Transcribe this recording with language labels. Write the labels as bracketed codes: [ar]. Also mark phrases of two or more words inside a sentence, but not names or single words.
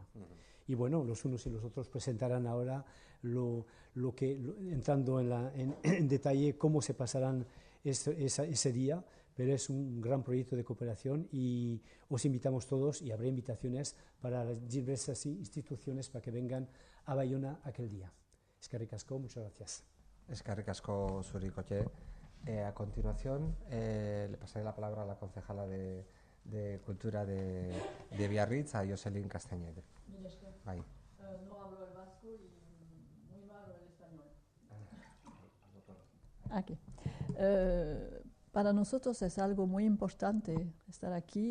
[es] Y bueno, los unos y los otros presentarán ahora entrando en detalle cómo se pasarán ese día, pero es un gran proyecto de cooperación y os invitamos todos y habrá invitaciones para las diversas instituciones para que vengan a Bayona aquel día. [eu] Eskerrik asko, [es] muchas gracias. [eu] Eskerrik asko zuri, Kotxe. [es] A continuación, le pasaré la palabra a la concejala de Cultura de Biarritz, a Jocelyn Castañeda. Ahí. No hablo el vasco y muy malo el español. Aquí. Para nosotros es algo muy importante estar aquí.